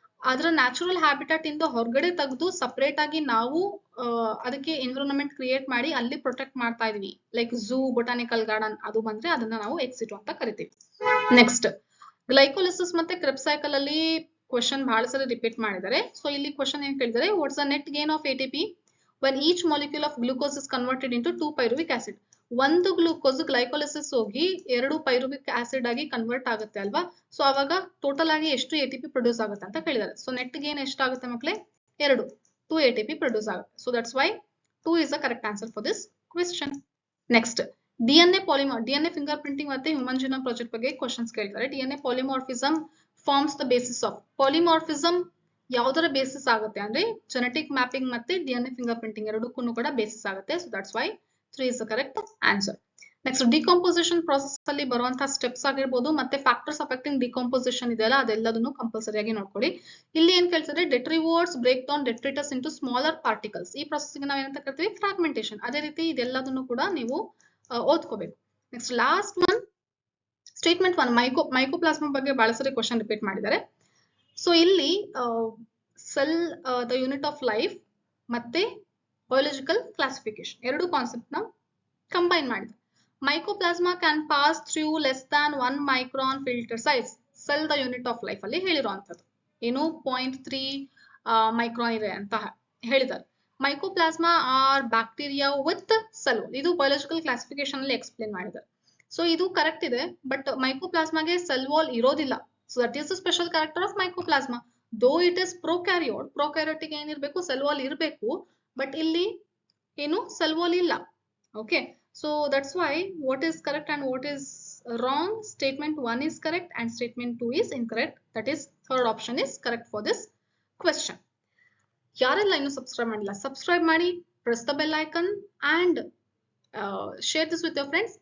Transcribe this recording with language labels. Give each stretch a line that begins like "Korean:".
Kannada: ಅದರ natural habitat ಇಂದ ಹೊರಗಡೆ ತೆಗೆದು ಸಪರೇಟ್ ಆಗಿ ನಾವು ಅದಕ್ಕೆ ಎನ್ವಿರಾನ್ಮೆಂಟ್ ಕ್ರಿಯೇಟ್ ಮಾಡಿ ಅಲ್ಲಿ ಪ್ರೊಟೆಕ್ಟ್ ಮಾಡ್ತಾ ಇದೀವಿ, ಲೈಕ್ ಝೂ, ಬೊಟಾನಿಕಲ್ ಗಾರ್ಡನ್, ಅದು ಬಂದ್ರೆ ಅದನ್ನ ನಾವು ಎಕ್ಸಿಟು ಅಂತ ಕರಿತೀವಿ. ನೆಕ್ಸ್ಟ್, ಗ್ಲೈಕೋಲಿಸಿಸ್ ಮತ್ತೆ ಕ್ರೆಬ್ಸ್ ಸೈಕಲ್ ಅಲ್ಲಿ ಕ್ವಶನ್ ಬಹಳ ಸರಿ ರಿಪೀಟ್ ಮಾಡಿದ್ದಾರೆ. ಸೊ ಇಲ್ಲಿ ಕ್ವಶನ್ ಏನ್ ಕೇಳಿದರೆ,
English: What's the net gain of ATP when each molecule of glucose is converted into 2 pyruvic acid.
Kannada: ಒಂದು ಗ್ಲೂಕೋಸ್ ಗ್ಲೈಕೋಲಿಸಿಸ್ ಹೋಗಿ 2 ಪೈರುವಿಕ್ ಆಸಿಡ್ ಆಗಿ ಕನ್ವರ್ಟ್ ಆಗುತ್ತೆ ಅಲ್ವಾ. ಸೊ ಅವಾಗ ಟೋಟಲ್ ಆಗಿ ಎಷ್ಟು ATP ಪ್ರೊಡ್ಯೂಸ್ ಆಗುತ್ತೆ ಅಂತ ಕೇಳಿದ್ದಾರೆ. ಸೊ ನೆಟ್ ಗೇನ್ ಎಷ್ಟಾಗುತ್ತೆ ಮಕ್ಕಳೇ, 2 ATP ಪ್ರೊಡ್ಯೂಸ್ ಆಗುತ್ತೆ.
English: So that's why 2 is the correct answer for this question.
Kannada: Next, DNA polymer, DNA finger printing ಮತ್ತೆ ಹ್ಯೂಮನ್ ಜಿನೋಮ್ ಪ್ರಾಜೆಕ್ಟ್ ಬಗ್ಗೆ ಕ್ವಶನ್ಸ್ ಕೇಳ್ತಾರೆ. DNA
English: Polymorphism forms the basis of.
Kannada: Polymorphism ಯಾವ್ದರ basis ಆಗುತ್ತೆ ಅಂದ್ರೆ genetic mapping ಮತ್ತೆ DNA finger printing ಎರಡಕ್ಕೂ ಕೂಡ basis ಆಗುತ್ತೆ.
English: So that's why 3 is the correct answer.
Kannada: Next, decomposition process ಅಲ್ಲಿ ಬರುವಂತಹ ಸ್ಟೆಪ್ಸ್ ಆಗಿರ್ಬೋದು ಮತ್ತೆ ಫ್ಯಾಕ್ಟರ್ಸ್ ಅಫೆಕ್ಟಿಂಗ್ ಡಿಕಾಂಪೋಸಿಷನ್ ಇದೆಯಲ್ಲ, ಅದೆಲ್ಲದನ್ನು ಕಂಪಲ್ಸರಿ ಆಗಿ ನೋಡ್ಕೊಳ್ಳಿ. ಇಲ್ಲಿ ಏನ್ ಕೇಳ್ತಾರೆ,
English: Detritivores break down detritus into smaller particles.
Kannada: ಈ ಪ್ರಾಸೆಸ್ಗೆ ನಾವು ಏನಂತ ಕರಿತೀವಿ, ಫ್ರಾಗ್ಮೆಂಟೇಷನ್. ಅದೇ ರೀತಿ ಇದೆಲ್ಲದನ್ನು ಕೂಡ ನೀವು ಓದ್ಕೋಬೇಕು. Next, last one statement 1, mycoplasma ಬಗ್ಗೆ ಬಹಳ ಸರಿ ಕ್ವಶನ್ ರಿಪೀಟ್ ಮಾಡಿದ್ದಾರೆ. ಸೊ ಇಲ್ಲಿ sell the unit of life ಮತ್ತೆ ಬಯೋಲಾಜಿಕಲ್ ಕ್ಲಾಸಿಫಿಕೇಶನ್ ಎರಡು ಕಾನ್ಸೆಪ್ಟ್ ನ ಕಂಬೈನ್ ಮಾಡಿದೆ.
English: Mycoplasma can pass through less than 1 micron filter size.
Kannada: Sell the unit of life ಅಲ್ಲಿ ಹೇಳಿರುವಂತದ್ದು ಏನು 0.3 ಮೈಕ್ರಾನ್ ಇದೆ ಅಂತ ಹೇಳಿದ್ದಾರೆ. Mycoplasma
English: Are bacteria with cell.
Kannada: ಇದು ಬಯೋಲಾಜಿಕಲ್ ಕ್ಲಾಸಿಫಿಕೇಶನ್ ಅಲ್ಲಿ ಎಕ್ಸ್ಪ್ಲೇನ್ ಮಾಡಿದ್ದಾರೆ. ಸೊ ಇದು ಕರೆಕ್ಟ್ ಇದೆ, ಬಟ್ ಮೈಕೋಪ್ಲಾಸ್ಮಾಗೆ ಸೆಲ್ ವಾಲ್ ಇರೋದಿಲ್ಲ.
English: So that is the special character of mycoplasma. Though it is prokaryote,
Kannada: ಪ್ರೊಕ್ಯಾರಿಯೋಟಿಗೆ ಏನಿರಬೇಕು, ಸೆಲ್ ವಾಲ್ ಇರಬೇಕು, ಬಟ್ ಇಲ್ಲಿ ಏನು ಸೆಲ್ ವಾಲ್ ಇಲ್ಲ.
English: Okay, so that's why what is correct and what is wrong, statement 1 is correct and statement 2 is incorrect. That is third option is correct for this question.
Kannada: ಯಾರೆಲ್ಲ ಇನ್ನು subscribe ಮಾಡಿಲ್ಲ, subscribe ಮಾಡಿ,
English: press the bell icon and share this with your friends.